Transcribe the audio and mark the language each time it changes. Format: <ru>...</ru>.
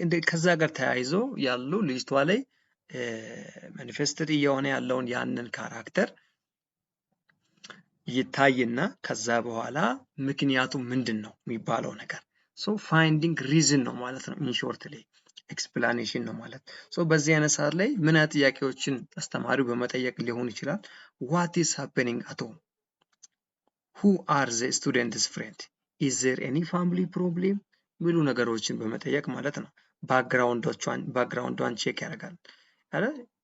<am>ከዛ ጋር ተያይዞ ያሉ ልጅቷ ላይ ማኒፌስትድ የሆነ ያለውን ያንን ካራክተር ይታይና ከዛ በኋላ ምክንያቱ ምንድነው የሚባለው ነገር ሶ ፋይንዲንግ ሪዝን ነው ማለት ነው። ኢንሾርት ላይ ኤክስፕላኔሽን ነው ማለት ሶ በዚህ አይነት ሰዓት ላይ ምን አይነት ጥያቄዎችን አስተማሪው በመጠየቅ ሊሆን ይችላል?</am> <en>what is happening at home? who are the students friend? is there any family problem?</en> <am>ሚሉ ነገሮችን በመጠየቅ ማለት ነው። ባክግራውንዷን ቼክ ያደርጋል አይደል?</am>